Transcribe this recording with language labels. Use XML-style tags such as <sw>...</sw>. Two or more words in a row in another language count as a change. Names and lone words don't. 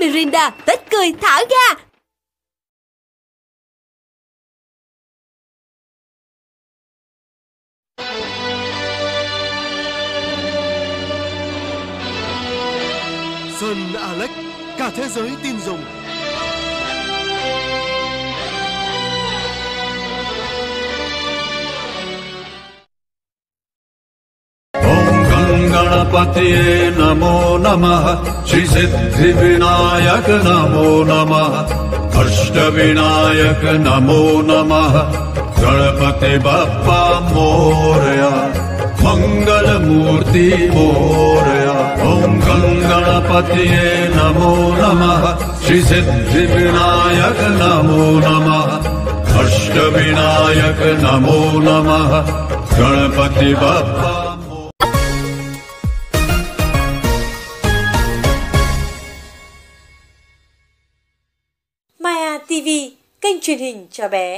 <vi>đậm đà, Tết cười thả ga. Sơn Alex, cả thế giới tin dùng.</vi> <sa>गणपतये नमो नमः श्री सिद्धि विनायक नमो नमः अष्ट विनायक नमो नमः</sa> <mr>गणपति बप्पा मोरया मंगल मूर्ति मोरया</mr> <sa>ओम गणपतये नमो नमः श्री सिद्धि विनायक नमो नमः अष्ट विनायक नमो नमः</sa> <mr>गणपति बप्पा</mr> <vi>TV, kênh truyền hình cho bé.</vi>